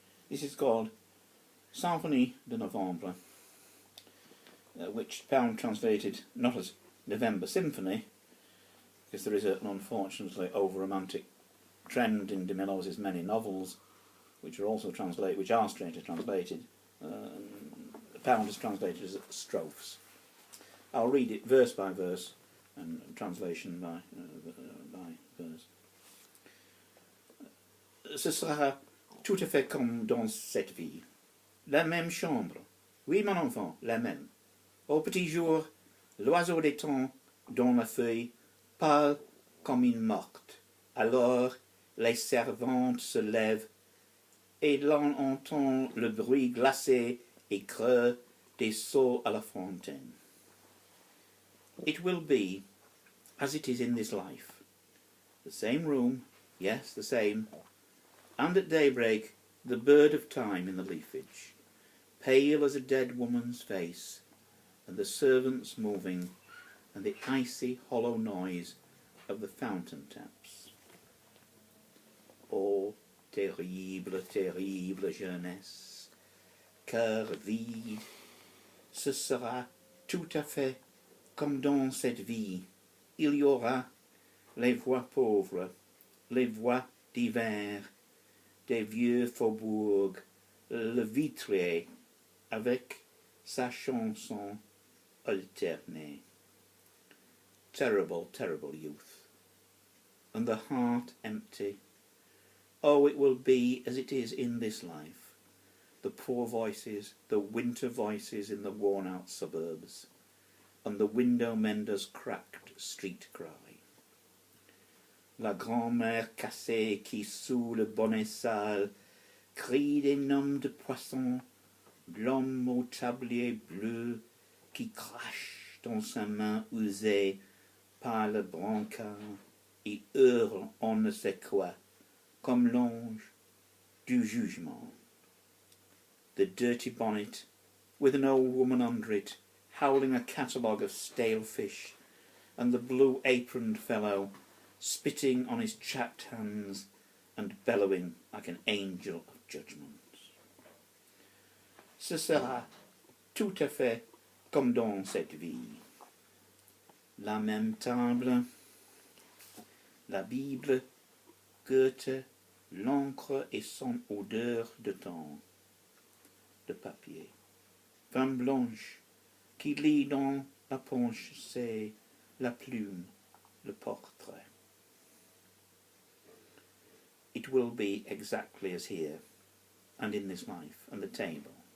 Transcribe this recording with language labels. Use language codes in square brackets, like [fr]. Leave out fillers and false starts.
[en] This is called Symphonie de Novembre, which Pound translated not as November Symphony, because there is an unfortunately over-romantic trend in de MILOSZ's many novels, which are also strangely translated. Pound has translated as strophes. I'll read it verse by verse and translation by verse. [fr] Ce sera tout à fait comme dans cette vie. La même chambre. Oui, mon enfant, la même. Au petit jour, l'oiseau des temps dans la feuille parle comme une morte. Alors, les servantes se lèvent et l'on entend le bruit glacé et creux des seaux à la fontaine. [en] It will be as it is in this life. The same room, yes, the same, and at daybreak the bird of time in the leafage, pale as a dead woman's face, and the servants moving, and the icy hollow noise of the fountain taps. [fr] Oh, terrible, terrible jeunesse, cœur vide, ce sera tout à fait comme dans cette vie. Il y aura les voix pauvres, les voix d'hiver, des vieux faubourgs, le vitrier avec sa chanson alternée. [en] Terrible, terrible youth, and the heart empty. Oh, it will be as it is in this life. The poor voices, the winter voices in the worn-out suburbs, and the window mender's cracked street cry. [fr] La grand-mère cassée qui, sous le bonnet sale, crie des noms de poissons, l'homme au tablier bleu qui crache dans sa main usée par le brancard et hurle on ne sait quoi, comme l'ange du jugement. [en] The dirty bonnet, with an old woman under it, howling a catalogue of stale fish, and the blue-aproned fellow spitting on his chapped hands and bellowing like an angel of judgment. [fr] Ce sera tout à fait comme dans cette vie. La même table, la Bible, Goethe, l'encre et son odeur de temps, de papier. Femme blanche qui lit dans la ponche, c'est la plume, le portrait. [en] It will be exactly as here, and in this life, and the table.